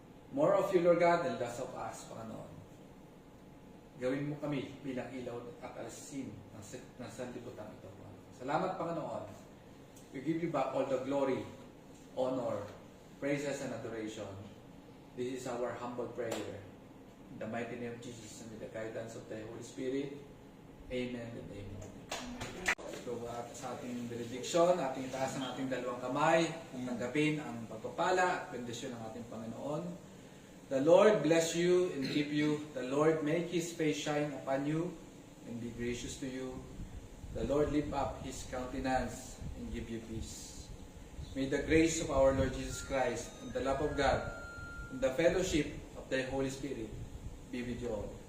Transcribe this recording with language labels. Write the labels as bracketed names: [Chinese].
[English] More of you, Lord God, and less of us, [Filipino] Panginoon. Gawin mo kami bilang ilaw at alisin ng sanlibutan ito, Panginoon. Salamat, Panginoon. [English] We give you back all the glory, honor, praises, and adoration. This is our humble prayer. In the mighty name of Jesus and with the guidance of the Holy Spirit. Amen and amen. [Filipino] So, sa ating benediction, ating itaas ang ating dalawang kamay, tanggapin ang pagpapala at bendisyon ng ating Panginoon. [English] The Lord bless you and keep you. The Lord make His face shine upon you and be gracious to you. The Lord lift up His countenance and give you peace. May the grace of our Lord Jesus Christ and the love of God and the fellowship of the Holy Spirit be with you all.